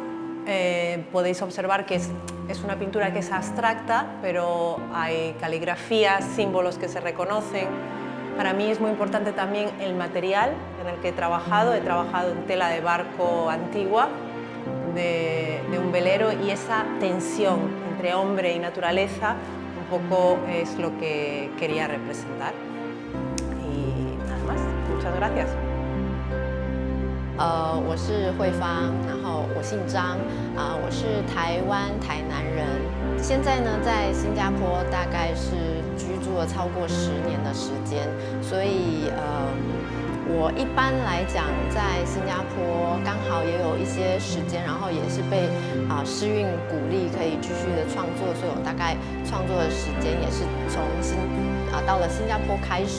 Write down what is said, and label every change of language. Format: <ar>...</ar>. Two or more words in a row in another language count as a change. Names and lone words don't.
<es>Podéis observar que es una pintura que es abstracta, pero hay caligrafías, símbolos que se reconocen.Para mí es muy importante también el material en el que he trabajado en tela de barco antigua, de un velero, y esa tensión entre hombre y naturaleza un poco es lo que quería representar. Y nada más, muchas gracias.</es> <zh>我是慧芳，然后我姓张，我是台湾台南人，现在呢在新加坡大概是居住了超过10年的时间，所以我一般来讲在新加坡刚好也有一些时间，然后也是被师运鼓励可以继续的创作，所以我大概创作的时间也是从到了新加坡开始。</zh>